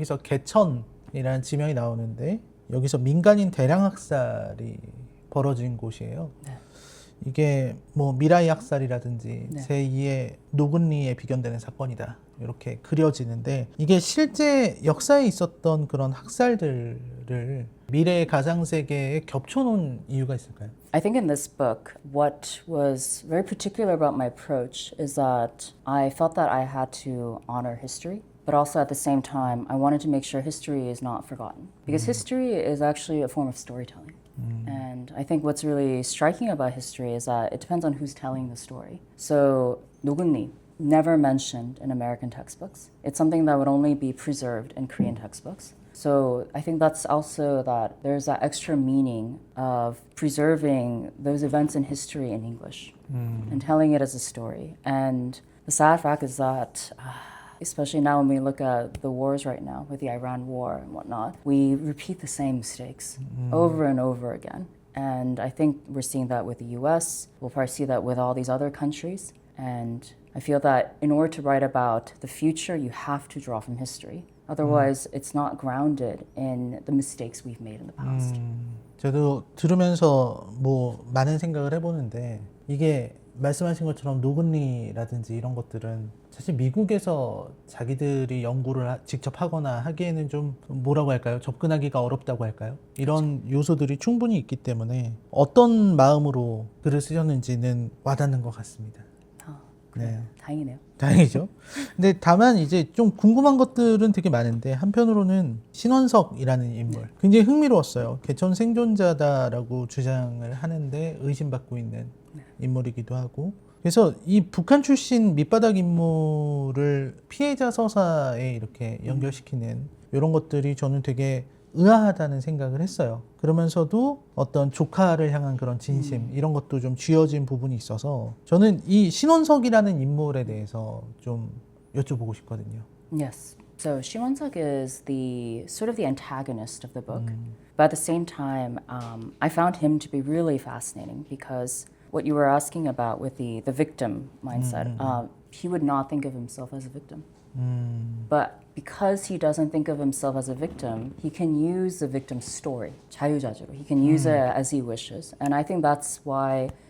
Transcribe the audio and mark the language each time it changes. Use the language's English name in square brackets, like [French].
[Korean] 여기서 개천이라는 지명이 나오는데 여기서 민간인 대량 학살이 벌어진 곳이에요. 네. 이게 뭐 미라이 학살이라든지 네. 제2의 노근리에 비견되는 사건이다 이렇게 그려지는데 이게 실제 역사에 있었던 그런 학살들을 미래의 가상세계에 겹쳐놓은 이유가 있을까요? [English] I think in this book, what was very particular about my approach is that I felt that I had to honor history, but also at the same time, I wanted to make sure history is not forgotten. Because history is actually a form of storytelling. And I think what's really striking about history is that it depends on who's telling the story. So, 노근리, never mentioned in American textbooks. It's something that would only be preserved in Korean textbooks. So I think that's also that there's that extra meaning of preserving those events in history in English and telling it as a story. And the sad fact is that, especially now when we look at the wars right now with the Iran war and whatnot, we repeat the same mistakes over and over again. And I think we're seeing that with the US. We'll probably see that with all these other countries. And I feel that in order to write about the future, you have to draw from history. Otherwise, it's not grounded in the mistakes we've made in the past. [Korean] 저도 들으면서 뭐 많은 생각을 해보는데 이게 말씀하신 것처럼 노근리라든지 이런 것들은 사실 미국에서 자기들이 연구를 직접 하거나 하기에는 좀 뭐라고 할까요? 접근하기가 어렵다고 할까요? 이런 요소들이 충분히 있기 때문에 어떤 마음으로 글을 쓰셨는지는 와닿는 것 같습니다. 그래요. 다행이네요. 다행이죠. 근데 다만 이제 좀 궁금한 것들은 되게 많은데 한편으로는 신원석이라는 인물 굉장히 흥미로웠어요. 개천 생존자다라고 주장을 하는데 의심받고 있는 인물이기도 하고 그래서 이 북한 출신 밑바닥 인물을 피해자 서사에 이렇게 연결시키는 이런 것들이 저는 되게 의아하다는 생각을 했어요. 그러면서도 어떤 조카를 향한 그런 진심 이런 것도 좀 쥐어진 부분이 있어서 저는 이 신원석이라는 인물에 대해서 좀 여쭤보고 싶거든요. [English] Yes. So Shimon-suk is the sort of the antagonist of the book, but at the same time, I found him to be really fascinating because what you were asking about with the victim mindset, he would not think of himself as a victim. But because he doesn't think of himself as a victim, he can use the victim's story, [Korean] 자유자재로. [English] He can use it as he wishes. And I think that's why